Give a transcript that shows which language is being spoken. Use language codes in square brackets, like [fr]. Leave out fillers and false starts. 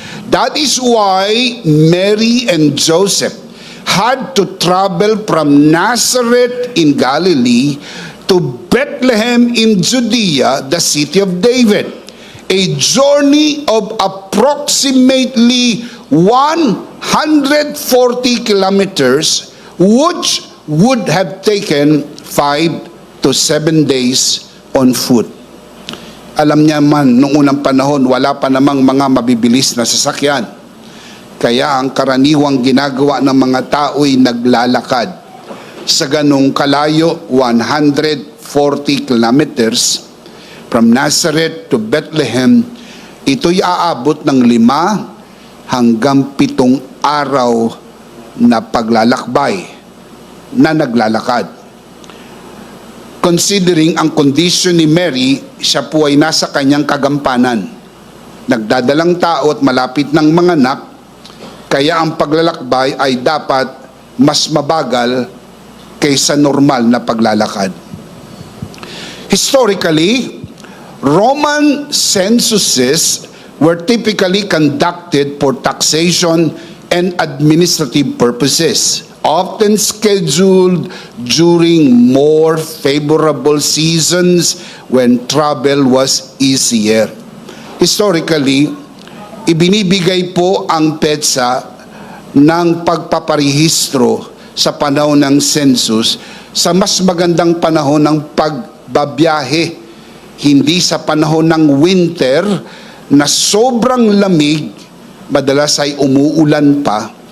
[en] That is why Mary and Joseph had to travel from Nazareth in Galilee to Bethlehem in Judea, the city of David. A journey of approximately 140 kilometers, which would have taken 5 to 7 days on foot. [tl] Alam niya man, noong unang panahon, wala pa namang mga mabibilis na sasakyan. Kaya ang karaniwang ginagawa ng mga tao'y naglalakad. Sa ganong kalayo, [en] 140 kilometers from Nazareth to Bethlehem, [tl] ito'y aabot ng 5 hanggang 7 araw na paglalakbay, na naglalakad. Considering ang kondisyon ni Mary, siya po ay nasa kanyang kagampanan. Nagdadalang tao at malapit ng manganak, kaya ang paglalakbay ay dapat mas mabagal kaysa normal na paglalakad. [en] Historically, Roman censuses were typically conducted for taxation and administrative purposes, often scheduled during more favorable seasons when travel was easier. [tl] Historically, ibinibigay po ang petsa ng pagpaparehistro sa panahon ng census sa mas magandang panahon ng pagbabiyahe, hindi sa panahon ng winter na sobrang lamig, madalas ay umuulan pa.